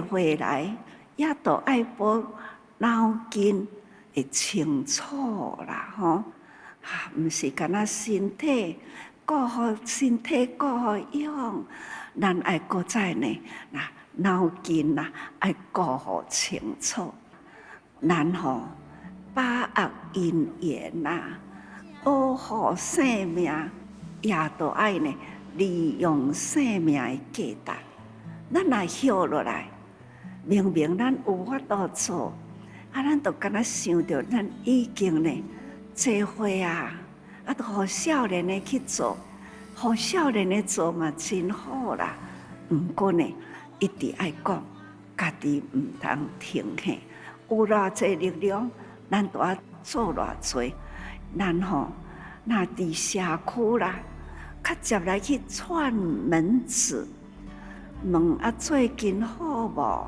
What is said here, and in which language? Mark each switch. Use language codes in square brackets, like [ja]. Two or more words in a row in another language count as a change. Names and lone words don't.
[nan] 回来，也都爱保脑筋会清楚啦，毋是干那身体顾好身体顾好养，咱爱搁再呢，脑筋爱顾好清楚，咱把握因缘保护生命。也都爱呢，利用生命的价值。咱若歇落来，明明咱有法度做，咱就敢若想着咱已经呢，做伙都互少年的去做，互少年的做嘛真好啦。毋过呢，一直爱讲，家己毋通停下，有偌济力量，咱都要做偌济，咱那伫社区啦，较接来去串门子，问最近好无？